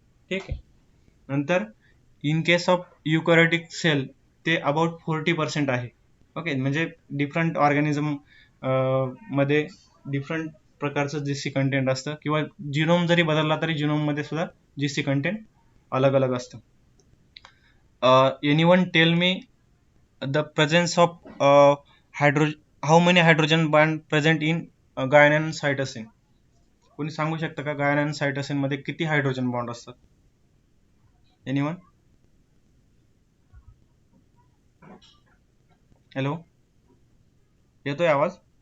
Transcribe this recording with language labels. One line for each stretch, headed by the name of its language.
Marathi: ठीक आहे, नंतर इन केस ऑफ युकॅरियोटिक सेल ते अबाउट 40% आहे. ओके, म्हणजे डिफरंट ऑर्गॅनिझम मध्ये डिफरंट प्रकारचं GC कंटेंट असतं, किंवा जिनोम जरी बदलला तरी जिनोममध्ये सुद्धा GC कंटेंट अलग अलग असतं.
English: Anyone tell me the presence of how many hydrogen bond present in guanine and cytosine?
Marathi: कोणी सांगू शकतं का guanine and cytosine मध्ये किती हायड्रोजन बॉन्ड असतात? एनीवन? हॅलो, येतोय आवाज?